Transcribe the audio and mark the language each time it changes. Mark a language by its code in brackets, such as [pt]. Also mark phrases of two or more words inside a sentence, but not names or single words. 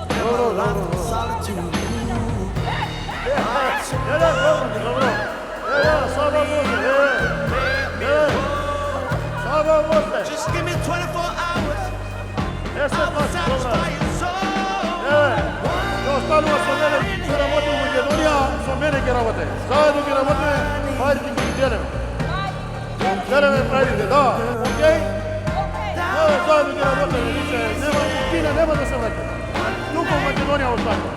[en] Just give me 24 hours. I will satisfy your soul. [mk] Останува со мене, ќе работи во Македонија, со мене ќе работи. Заедно ќе работиме, парите ќе ги делиме. Делиме парите, да, окей? Да, заедно ќе работиме, више, нема, Кина нема да се врати. Тука во Македонија останува.